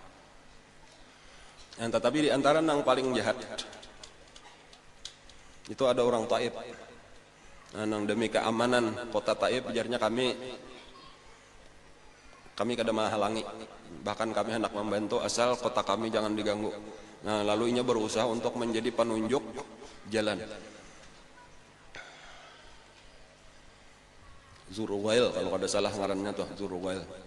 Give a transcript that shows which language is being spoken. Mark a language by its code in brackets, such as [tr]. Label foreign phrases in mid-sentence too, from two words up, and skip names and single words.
[id] Dan tetapi di antara yang paling jahat itu ada orang Taif. [bjn] Nang demi keamanan kota Taif, ujarnya kami kada menghalangi, bahkan kami hendak membantu asal kota kami jangan diganggu. Nah, lalu inya berusaha untuk menjadi penunjuk jalan. Zuruwail kalau kada salah ngarannya tuh, Zuruwail.